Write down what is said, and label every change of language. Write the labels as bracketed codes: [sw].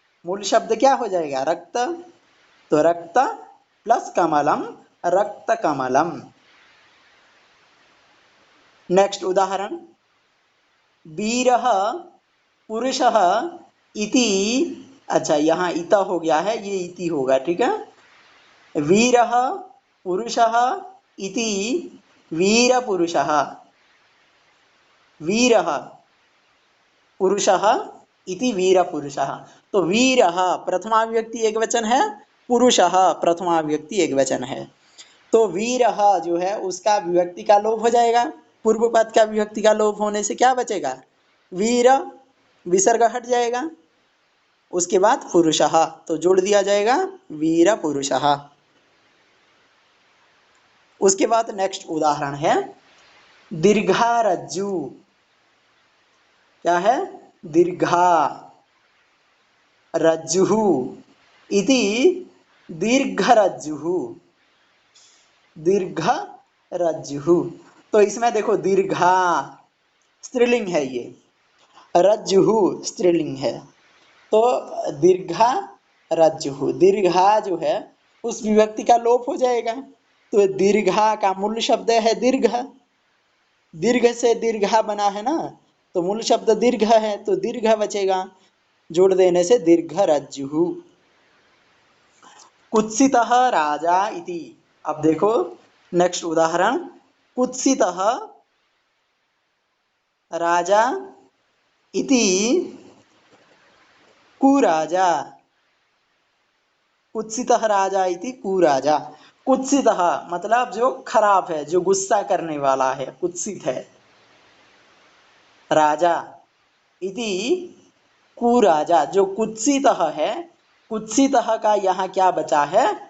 [hi] मूल शब्द क्या हो जाएगा? रक्त। तो रक्त प्लस कमलम, रक्त कमलम। नेक्स्ट उदाहरण। [sa] वीरः पुरुषः इति। [hi] अच्छा, यहाँ इत हो गया है, ये इति होगा, ठीक है। [sa] वीरः पुरुषः इति वीरपुरुषः। वीरः पुरुषः इति वीरपुरुषः। [hi] तो वीरः प्रथमा विभक्ति एक वचन है, पुरुषः प्रथमा विभक्ति एक वचन है। तो वीरः जो है उसका विभक्ति का लोप हो जाएगा। पूर्व पद का विभक्ति का लोप होने से क्या बचेगा? वीर, विसर्ग हट जाएगा। उसके बाद पुरुषः, तो जोड़ दिया जाएगा वीर पुरुषः। उसके बाद नेक्स्ट उदाहरण है दीर्घा रज्जु। क्या है? [sa] दीर्घा रज्जुः इति दीर्घरज्जुः। दीर्घ रज्जुः। [hi] तो इसमें देखो, दीर्घा स्त्रीलिंग है, ये रज्जुः स्त्रीलिंग है। तो दीर्घा रज्जुः, दीर्घा जो है उस विभक्ति का लोप हो जाएगा। तो दीर्घा का मूल शब्द है दीर्घ। दीर्घ से दीर्घा बना है ना, तो मूल शब्द दीर्घ है, तो दीर्घ बचेगा। जोड़ देने से दीर्घ रज्जुः। [sa] कुत्सितः राजा इति। [hi] अब देखो नेक्स्ट उदाहरण। [sa] कुत्सितः राजा इति कुराजा। कुत्सितः राजा इति कुराजा। [hi] कुत्सितः मतलब जो खराब है, जो गुस्सा करने वाला है, कुत्सित है। [sa] राजा इति कुराजा, [hi] जो कुत्सितः है, कुत्सितः का यहाँ क्या बचा है?